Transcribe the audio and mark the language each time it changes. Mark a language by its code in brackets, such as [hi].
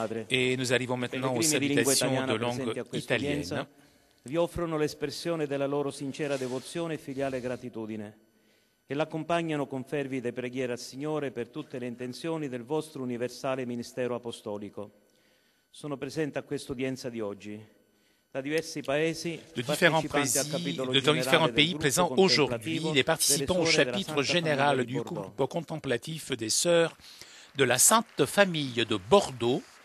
[fr] Et nous arrivons maintenant aux salutations de langue italienne. [it] Vi offrono l'espressione della loro sincera devozione e filiale gratitudine e l'accompagnano con fervide preghiere al Signore per tutte le intenzioni del vostro universale ministero apostolico. Sono presente a questa udienza di oggi da diversi paesi, [fr] de différents pays présents aujourd'hui, les participants au chapitre général du groupe contemplatif des sœurs de la Sainte Famille de Bordeaux,